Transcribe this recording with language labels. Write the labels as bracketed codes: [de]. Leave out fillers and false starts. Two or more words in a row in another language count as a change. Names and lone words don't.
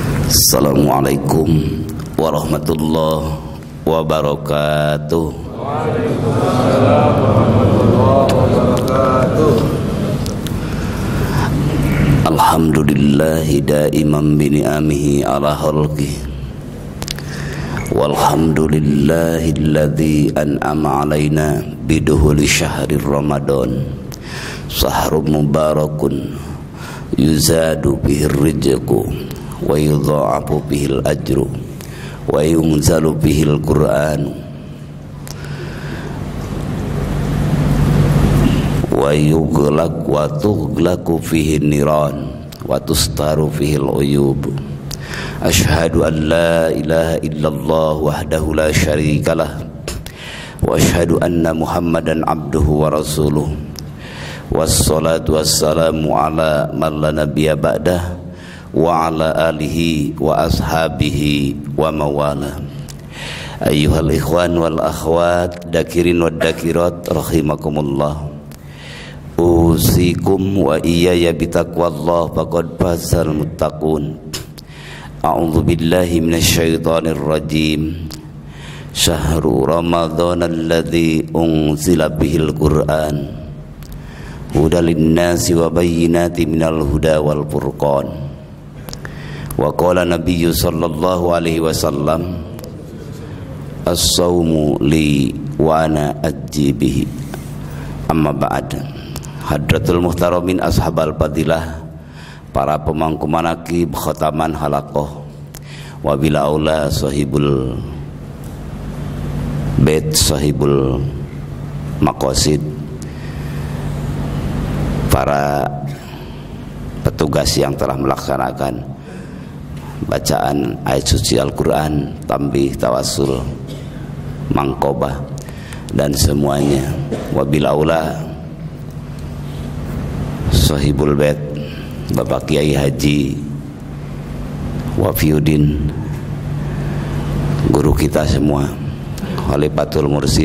[ar] السلام عليكم ورحمة الله وبركاته. وعليكم السلام ورحمة الله وبركاته. الحمد لله دائما بنعمه على خلقه. والحمد لله الذي أنعم علينا بدخول شهر رمضان. شهر مبارك يزاد به الرزق ويضاعف به الأجر وينزل به القرآن ويغلق وتغلق فيه النيران وتستر فيه العيوب. أشهد أن لا إله إلا الله وحده لا شريك له وأشهد أن محمدا عبده ورسوله. والصلاة والسلام على من لا نبي بعده وعلى آله وأصحابه ومن والاه. أيها الإخوان والأخوات الذاكرين والذاكرات رحمكم الله. أوصيكم وإياي بتقوى الله فقد فاز المتقون. أعوذ بالله من الشيطان الرجيم. شهر رمضان الذي أنزل به القرآن هدى للناس وبينات من الهدى والفرقان. وقال النبي صلى الله عليه وسلم الصوم لي وأنا أجزي به. أما بعد. حضرة المحترمين أصحاب الفضيلة, [id] para pemangku manaqib khataman halaqah, [ar] وبالأولى صاحب البيت صاحب المقاصد, [id] para petugas yang telah melaksanakan bacaan ayat suci Al-Quran, tambih, tawasul, mangkobah, dan semuanya. [ar] وبالأولى صاحب البيت [id] Bapak Kiai Haji Wafiuddin, guru kita semua, Khalifatul Mursid.